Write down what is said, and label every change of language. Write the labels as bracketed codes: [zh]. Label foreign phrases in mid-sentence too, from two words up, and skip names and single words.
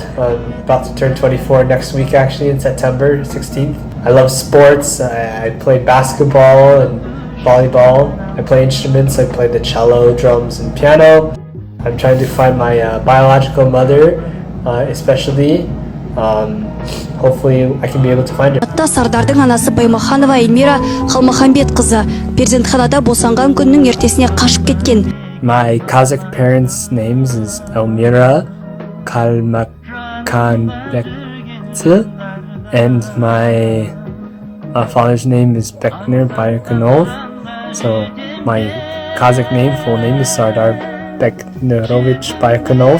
[en] I'm about to turn 24 next week, actually, in September 16th. I love sports. I play basketball and volleyball. I play instruments. I play the cello, drums, and piano. I'm trying to find my biological mother, especially. Hopefully I can be able to find her. [kk] Сардардың анасы Баймаханова Эльмира Қалмаханбет қызы перзентханада босанған күннің ертесіне қашып кеткен. [en] My Kazakh parents' names is Elmira Kalmakanbek, and my father's name is Bekner Bayakanov. So my Kazakh name, full name is Sardar Beknerovich Bayakanov.